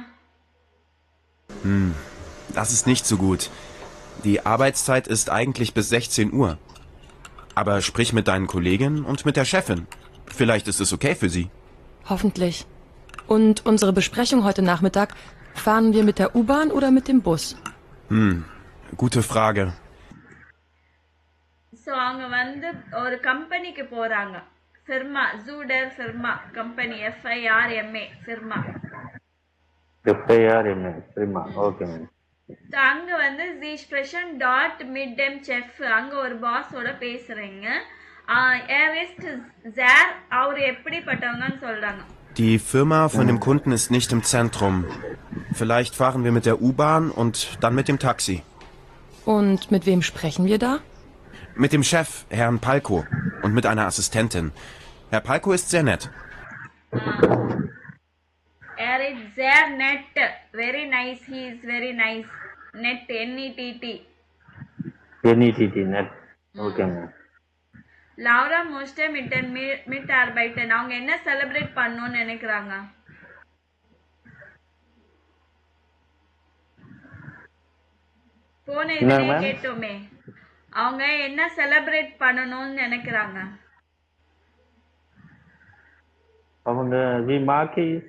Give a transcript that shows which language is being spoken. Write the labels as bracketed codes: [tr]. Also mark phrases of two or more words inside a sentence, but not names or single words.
[de] Das ist nicht so gut. Die Arbeitszeit ist eigentlich bis 16 Uhr. Aber sprich mit deinen Kolleginnen und mit der Chefin. Vielleicht ist es okay für sie. Hoffentlich. Und unsere Besprechung heute Nachmittag, fahren wir mit der U-Bahn oder mit dem Bus? Gute Frage. [ta] So, அவங்க வந்து ஒரு கம்பெனிக்கு போறாங்க. [de] Firma, Zuder Firma, Company, FIRMA, Firma. FIRMA, [en] okay ma'am. [de] So, [ta] அங்க வந்து [de] Sie sprechen dort mit dem Chef, [ta] அங்க ஒரு பாஸோட பேசுறீங்க. [de] Er ist sehr, [ta] அவர் எப்படிப்பட்டவங்கன்னு சொல்றாங்க. [de] Die Firma von dem Kunden ist nicht im Zentrum. Vielleicht fahren wir mit der U-Bahn und dann mit dem Taxi. Und mit wem sprechen wir da? Mit dem Chef, Herrn Palko, und mit einer Assistentin. Herr Palko ist sehr nett. Er ist sehr nett. [en] Very nice. He is very nice. Net, N-E-T-T. [de] NETT, net. [en] Okay ma'am. [de] Laura musste mit den Mitarbeitern [ta] அவங்க என்ன செலிப்ரேட் பண்ணணும்னு நினைக்கிறாங்க? போன இதுலயே கேட்டோமே. அவங்க என்ன செலிப்ரேட் பண்ணணும்னு நினைக்கிறாங்க? அவங்க வி மார்க்கி